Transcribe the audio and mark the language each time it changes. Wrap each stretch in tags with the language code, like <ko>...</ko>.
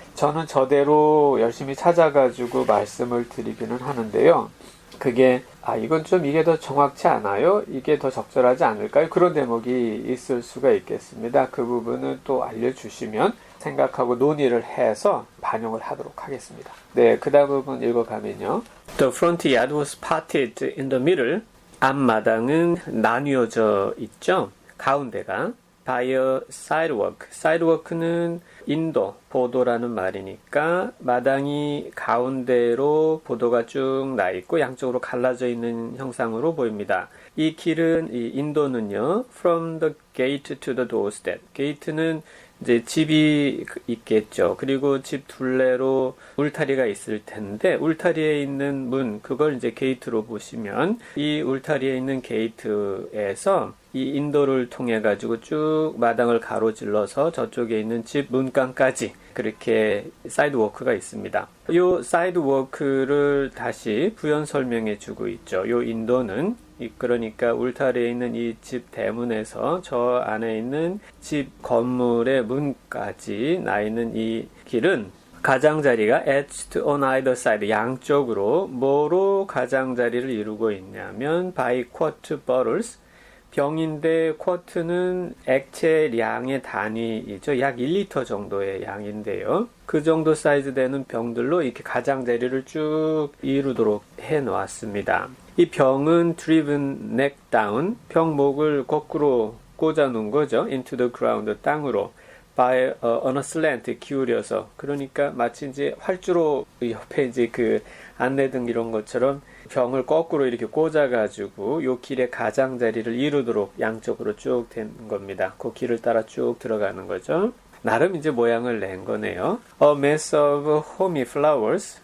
<ko>저는 저대로 열심히 찾아가지고 말씀을 드리기는 하는데요. 그게 이건 좀 이게 더 정확치 않아요? 이게 더 적절하지 않을까요? 그런 대목이 있을 수가 있겠습니다. 그 부분을 또 알려주시면 생각하고 논의를 해서 반영을 하도록 하겠습니다. 네, 그 다음 부분 읽어가면요.</ko> <en>The front yard was parted in the middle.</en> <ko>앞마당은 나뉘어져 있죠. 가운데가</ko> <en>by a sidewalk.</en> <ko>sidewalk는 인도, 보도라는 말이니까 마당이 가운데로 보도가 쭉 나 있고 양쪽으로 갈라져 있는 형상으로 보입니다. 이 길은, 이 인도는요,</ko> <en>from the gate to the doorstep.</en> <ko>게이트는 이제 집이 있겠죠. 그리고 집 둘레로 울타리가 있을 텐데, 울타리에 있는 문, 그걸 이제 게이트로 보시면, 이 울타리에 있는 게이트에서 이 인도를 통해 가지고 쭉 마당을 가로질러서 저쪽에 있는 집 문간까지 그렇게 사이드워크가 있습니다. 이 사이드워크를 다시 부연 설명해 주고 있죠. 이 인도는 그러니까 울타리에 있는 이 집 대문에서 저 안에 있는 집 건물의 문까지 나 있는 이 길은 가장자리가</ko> <en>etched on either side,</en> <ko>양쪽으로 뭐로 가장자리를 이루고 있냐면</ko> <en>by quart bottles,</en> <ko>병인데 쿼트는 액체량의 단위이죠. 약 1리터 정도의 양인데요. 그 정도 사이즈 되는 병들로 이렇게 가장자리를 쭉 이루도록 해 놓았습니다. 이 병은</ko> <en>driven neck down,</en> <ko>병 목을 거꾸로 꽂아 놓은 거죠.</ko> <en>into the ground,</en> <ko>땅으로.</ko> <en>by on a slant,</en> <ko>기울여서. 그러니까 마치 이제 활주로 옆에 이제 그 안내등 이런 것처럼 병을 거꾸로 이렇게 꽂아가지고 요 길의 가장자리를 이루도록 양쪽으로 쭉 된 겁니다. 그 길을 따라 쭉 들어가는 거죠. 나름 이제 모양을 낸 거네요.</ko> <en>A mass of homey flowers.</en>